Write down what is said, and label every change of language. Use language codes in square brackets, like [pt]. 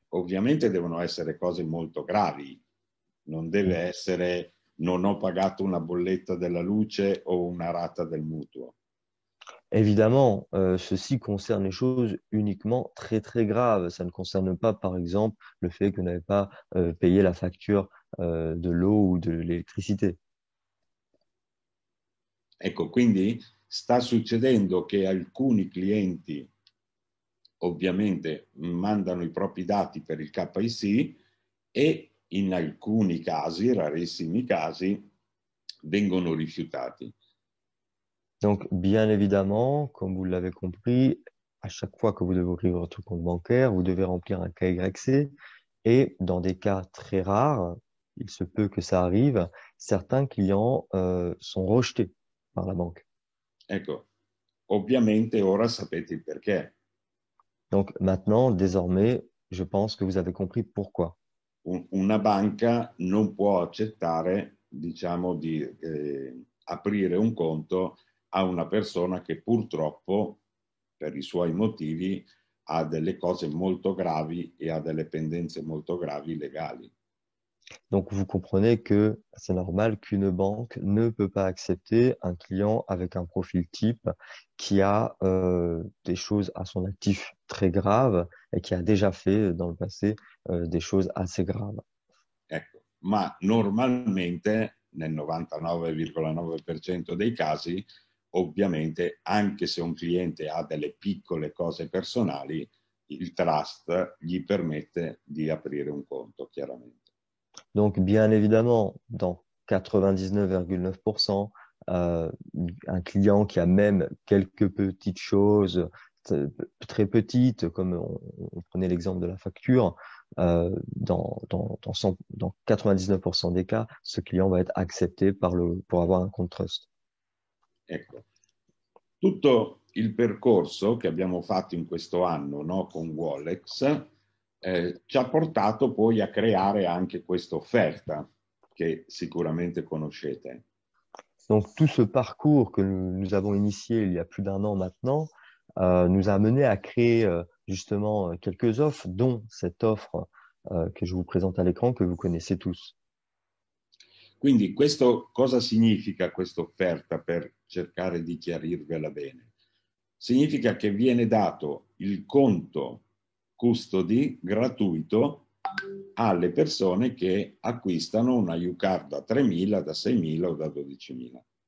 [it] Ovviamente devono essere cose molto gravi, non deve Mm. essere non ho pagato una bolletta della luce o una rata del mutuo. [fr] Évidemment, ceci concerne les choses uniquement très très graves. Ça ne concerne pas, par exemple, le fait que vous n'avez pas payé la facture de l'eau ou de l'électricité. [it] Ecco, quindi sta succedendo che alcuni clienti ovviamente mandano i propri dati per il KIC e in alcuni casi, rarissimi casi, vengono rifiutati. [fr] Donc, bien évidemment, comme vous l'avez compris, à chaque fois que vous devez ouvrir votre compte bancaire, vous devez remplir un KYC. Et dans des cas très rares, il se peut que ça arrive, certains clients sont rejetés par la banque. [it] Ecco, ovviamente ora sapete il perché. [fr] Donc maintenant, désormais, je pense que vous avez compris pourquoi. [it] Una banca non può accettare, diciamo, di aprire un conto a una persona che purtroppo per i suoi motivi, ha delle cose molto gravi e ha delle pendenze molto gravi legali. [fr] Donc, vous comprenez que c'est normal qu'une banque ne peut pas accepter un client avec un profil type qui a des choses à son actif très graves et qui a déjà fait dans le passé des choses assez graves. [it] Ecco. Ma normalmente nel 99,9% dei casi, ovviamente, anche se un cliente ha delle piccole cose personali, il trust gli permette di aprire un conto, chiaramente. [fr] Donc, bien évidemment, dans 99,9%, un client qui a même quelques petites choses t- très petites, comme on prenait l'exemple de la facture, dans 99% des cas, ce client va être accepté pour avoir un compte trust. [it] Ecco. Tutto il percorso che abbiamo fatto in questo anno, no, con Wallex ci ha portato poi a creare anche questa offerta che sicuramente conoscete. [fr] Donc tout ce parcours que nous avons initié il y a plus d'un an maintenant nous a amené à créer justement quelques offres, dont cette offre que je vous présente à l'écran, que vous connaissez tous. [it] Quindi questo cosa significa questa offerta per cercare di chiarirvela bene? Significa che viene dato il conto custody gratuito alle persone che acquistano una U-Card da 3.000, da 6.000 o da 12.000.